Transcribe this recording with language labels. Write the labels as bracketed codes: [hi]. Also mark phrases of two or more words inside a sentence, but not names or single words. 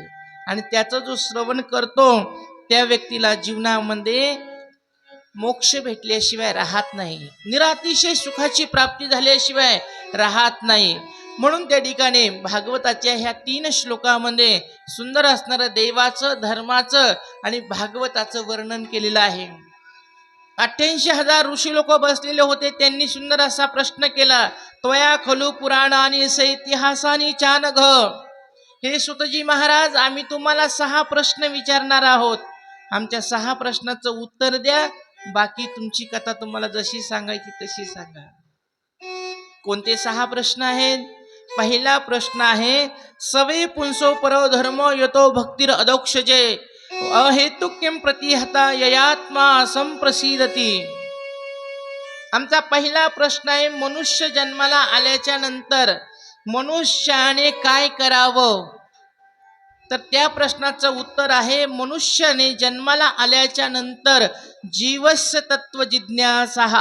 [mr] आणि त्याचा जो श्रवण करतो त्या व्यक्तीला जीवनामध्ये मोक्ष भेटल्याशिवाय राहत नाही, निरातिशय सुखाची प्राप्ती झाल्याशिवाय राहत नाही. म्हणून त्या ठिकाणी भागवताच्या ह्या 3 श्लोकामध्ये सुंदर असणारं देवाचं, धर्माचं आणि भागवताचं वर्णन केलेलं आहे. 88,000 ऋषी लोक बसलेले होते. त्यांनी सुंदर असा प्रश्न केला, [sa] त्वया खलु पुराणानी सैतिहासानी चानघ. [mr] हे सुतजी महाराज, आम्ही तुम्हाला 6 प्रश्न विचारणार आहोत. आमच्या 6 प्रश्नाचं उत्तर द्या, बाकी तुमची कथा तुम्हाला जशी सांगायची तशी सांगा. कोणते 6 प्रश्न आहेत? पहिला प्रश्न आहे, [sa] सवे पुंसो परो धर्मो यतो भक्तिर अदोक्षजे अहेतुक किम प्रतिहता ययात्मा संप्रसिदती. [mr] आमचा पहिला प्रश्न आहे, मनुष्य जन्माला आल्याच्या नंतर मनुष्याने काय करावं? तर त्या प्रश्नाचं उत्तर आहे, मनुष्याने जन्माला आल्याच्या नंतर [sa] जीवस्य तत्व जिज्ञासा.